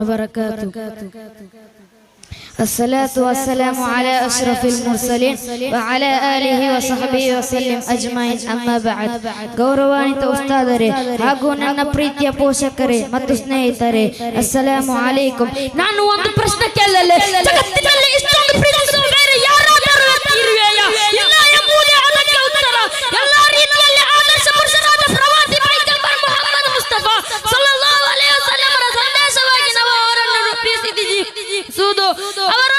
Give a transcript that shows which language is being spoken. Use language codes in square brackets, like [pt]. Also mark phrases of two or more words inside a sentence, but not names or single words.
[ar] وبركاته. الصلاة والسلام على أشرف المرسلين وعلى آله وصحبه وسلم أجمعين. أما بعد. [kn] ಗೌರವಾನ್ವಿತ ಉಸ್ತಾದರೇ ಹಾಗೂ ನನ್ನ ಪ್ರೀತಿಯ ಪೋಷಕರೇ ಮತ್ತು ಸ್ನೇಹಿತರೆ, [ar] السلام عليكم. [kn] ನಾನು ಒಂದು ಪ್ರಶ್ನೆ ಕೇಳಲೆ, ಜಗತ್ತಿನಲ್ಲಿ ಇಷ್ಟೊಂದು ಪ್ರೀತಿಸುವ ಬೇರೆ ಯಾರಾದರೂ ಇರುವೆಯಾ? ಇಲ್ಲ ಎಂಬುದೇ ಅದಕ್ಕೆ ಉತ್ತರ. ಎಲ್ಲಾ ರೀತಿಯಲ್ಲಿ ಆದರ್ಶ ಪುರುಷರಾದ ಪ್ರವಾದಿ ಪೈಗಂಬರ್ ಮುಹಮ್ಮದ್ ಮುಸ್ತಫಾ [ar] صلى الله عليه وسلم [kn] ಸಂದೇಶವಾಗಿ ನಾವು ಅವರನ್ನು ರೂಪಿಸಿದ್ದೀವಿ.